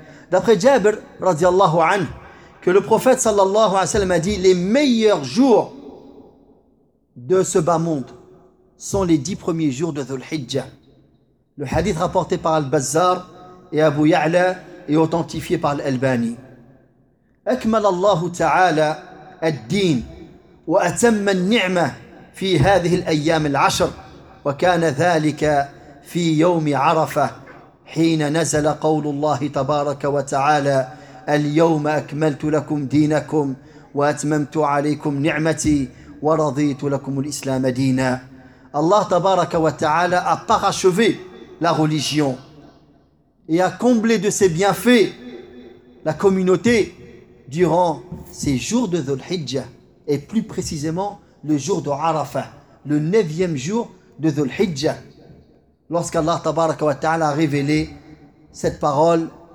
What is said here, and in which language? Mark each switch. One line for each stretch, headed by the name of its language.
French: D'après Jabir رضي الله عنه, que le prophète sallallahu alayhi wa sallam a dit, les meilleurs jours de ce bas monde sont les 10 premiers jours de ذو الحجة. Le hadith rapporté par البزار et abu يعلى et authentifié par l'Albani.
Arabic: أكمل الله تعالى الدين وأتم النعمة في هذه الأيام العشر وكان ذلك في يوم عرفة حين نزل قول الله تبارك وتعالى اليوم أكملت لكم دينكم وأتممت عليكم نعمتي ورضيت لكم الإسلام دينا.
French: الله تبارك وتعالى a parachevé la religion et a comblé de ses bienfaits la communauté durant ces jours de Dhul-Hijjah, et plus précisément le jour de Arafah, le 9e jour de Dhul-Hijjah, lorsqu'Allah tabaraka wa ta'ala a révélé cette parole,